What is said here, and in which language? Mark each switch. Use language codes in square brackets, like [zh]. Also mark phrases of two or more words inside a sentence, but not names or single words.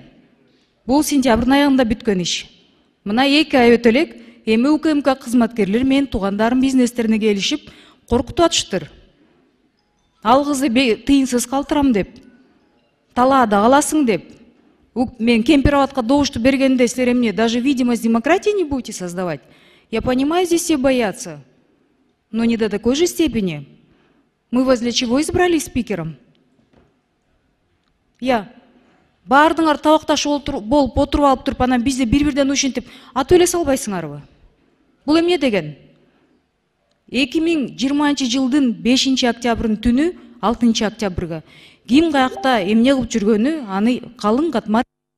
[ky] Бул сентябрдын аягында бүткөн иш. Мына 2 ай өтө элек, эми УКМК кызматкерлери менин туугандарым бизнестерине келишип, коркутуп атыштыр. Ал кызды тыйынсыз калтырам деп, талаада каласың деп. Мен Кемпироватка добушту бергенде силер эмне, [ru] даже видимость демократии не будете создавать? Я понимаю, здесь все боятся, но не до такой же степени. Мы вас для чего избрали спикером? [ky] Баардыңар табакташ болуп отуруп алып туруп, анан бизди бир-бирден ушинтип атып эле салбайсыңарбы? Бул эмне деген? 2020 жылдын 5 октябрдын түнү 6 октябрга ким каякта эмне кылып жүргөнү аны калың катмар